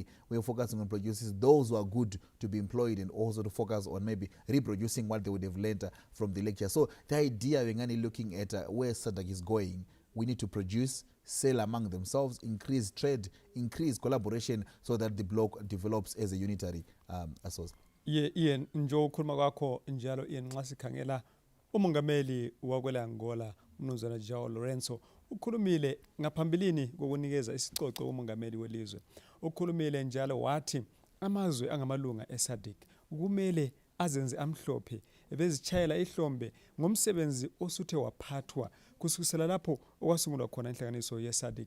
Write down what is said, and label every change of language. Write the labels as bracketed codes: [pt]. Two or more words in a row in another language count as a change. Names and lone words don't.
[en] We are focusing on producing those who are good to be employed, and also to focus on maybe reproducing what they would have learned from the lecture. So the idea, we're looking at where SADC is going, we need to produce, sell among themselves, increase trade, increase collaboration, so that the bloc develops as a unitary association. [nd] Ian njo kulma kwakho njalo Ian nxasikhangela umongameli wakwela Angola Mnumzana João Lourenço ukhulumile ngaphambilini kokunikeza isicoco umongameli welizwe. Ukhulumile njalo wathi amazwe angamalunga eSADC kumele azenze amhlophe bezichayela ihlombe ngomsebenzi osuthe waphathwa kusukela lapho okwasungulwa khona inhlanganiso yeSADC.